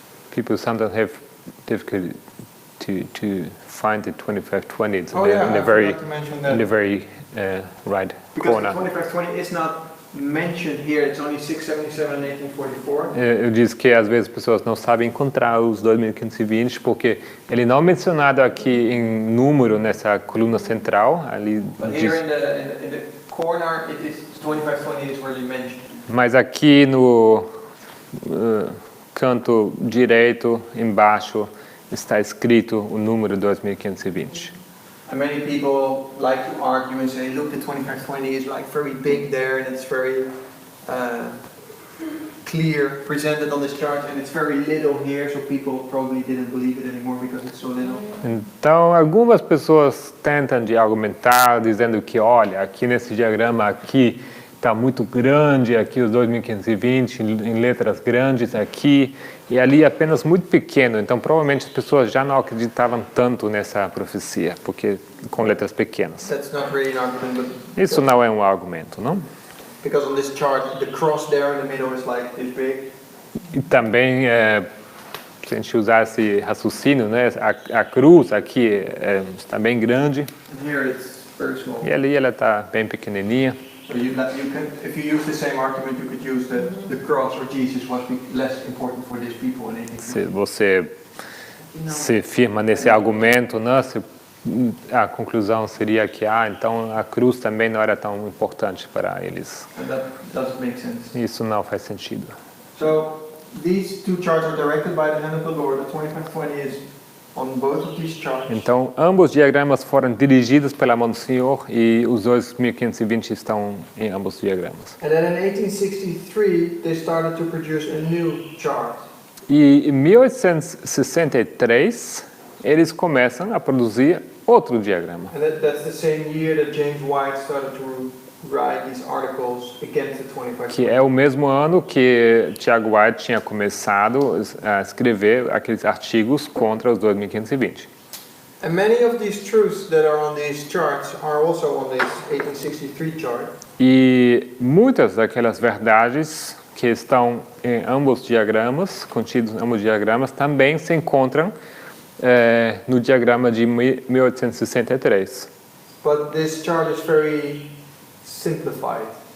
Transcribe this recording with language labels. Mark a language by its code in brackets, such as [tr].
[en] People sometimes have difficulty to find the 2520. It's in the very right Because corner. the 2520 is not mentioned here, it's only 677 and 1844. [pt] Eu disse que às vezes as pessoas não sabem encontrar os 2520 porque ele não é mencionado aqui em número nessa coluna central. Ali [en] But [pt] diz, [en] here in the corner, 2520 is really mentioned. [pt] mas aqui no canto direito, embaixo, está escrito o número 2520. [en] And many people like to argue and say, look, the 2520 is like very big there and it's very clear presented on this chart and it's very little here, so people probably didn't believe it anymore because it's so little. [pt] Então, algumas pessoas tentam de argumentar dizendo que, olha, aqui nesse diagrama aqui está muito grande, aqui os 2520 em letras grandes aqui, e ali apenas muito pequeno. Então, provavelmente as pessoas já não acreditavam tanto nessa profecia, porque com letras pequenas. [en] That's not really an argument, but [pt] Isso não é um argumento, não? [en] because on this chart, the cross there in the middle is like this big. [pt] E também, se a gente usar esse raciocínio, né, a cruz aqui está bem grande, [en] And here it's very small. [pt] e ali ela está bem pequenininha. [en] So you can, if you use the same argument, you could use the cross or Jesus was less important for these people in 1850. [pt] Se você Não. se firma nesse argumento, né, a conclusão seria que então a cruz também não era tão importante para eles. [en] And that doesn't make sense. [pt] Isso não faz sentido. [en] So these two charts are directed by the hand of the Lord. The 2520 is on both of these charts. [pt] Então, ambos diagramas foram dirigidos pela mão do Senhor e os 2520 estão em ambos diagramas. [en] And then in 1863, they started to produce a new chart. [pt] E em 1863, eles começam a produzir outro diagrama. [en] And that's the same year that James White started to write these articles against the 2520. [pt] Que é o mesmo ano que Tiago White tinha começado a escrever aqueles artigos contra os 2520. [en] And many of these truths that are on these charts are also on this 1863 chart. [pt] E muitas daquelas verdades que estão em ambos diagramas, contidos em ambos diagramas, também se encontram no diagrama de 1863. [en] But this chart is very simplified.